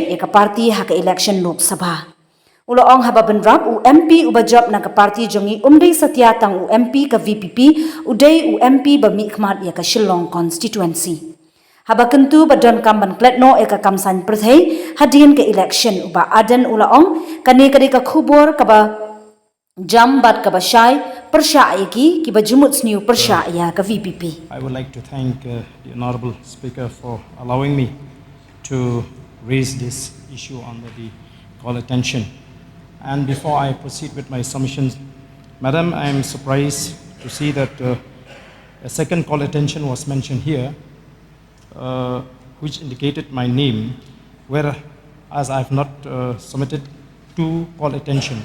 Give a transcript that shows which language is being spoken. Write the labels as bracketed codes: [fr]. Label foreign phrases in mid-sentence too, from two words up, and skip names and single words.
[kha] ya ka party ha ka election lok sabha ulo ong haba ban rap u MP uba job na ka party jongi umdei satya tang u MP ka VPP udai u MP ba mi khmat ya ka Shillong constituency haba kentu ba don kam ban kletno ya ka kamsan perthai hadin ka election uba aden ulo ong kane ka day ka khubor ka ba jam bat ka ba shai persya ki ki ba jumut sniu persya ya ka VPP. [en] I would like to thank the Honorable Speaker for allowing me to raise this issue under the call attention. And before I proceed with my submissions, Madam, I am surprised to see that a second call attention was mentioned here, which indicated my name, whereas I have not submitted two call attentions.